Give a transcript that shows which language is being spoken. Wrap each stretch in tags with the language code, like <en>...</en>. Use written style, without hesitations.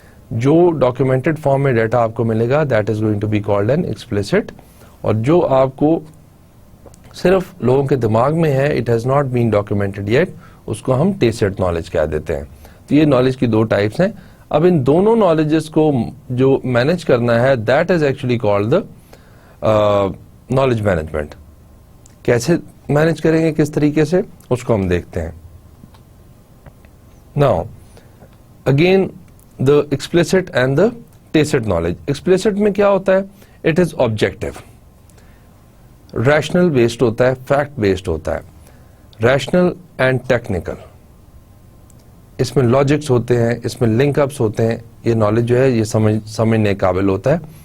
<ur>جو documented form میں data آپ کو ملے گا</ur> <en>that is going to be called an explicit,</en> <ur>اور جو آپ کو صرف لوگوں کے دماغ میں ہے,</ur> <en>it has not been documented yet,</en> <ur>اس کو ہم ٹیسٹ نالج کہہ دیتے ہیں. تو یہ نالج کی دو ٹائپس ہیں. اب ان دونوں نالجز کو جو مینج کرنا ہے</ur> <en>That is actually called the knowledge management.</en> <ur>کیسے مینج کریں گے, کس طریقے سے, اس کو ہم دیکھتے ہیں.</ur> <en>Now again the explicit and the tacit knowledge.</en> <ur>Explicit میں کیا ہوتا ہے؟</ur> <en>it is objective,</en> <ur>rational based ہوتا ہے, فیکٹ بیسڈ ہوتا ہے, ریشنل اینڈ ٹیکنیکل. اس میں لاجکس ہوتے ہیں, اس میں لنک اپس ہوتے ہیں. یہ نالج جو ہے یہ سمجھنے قابل ہوتا ہے.</ur>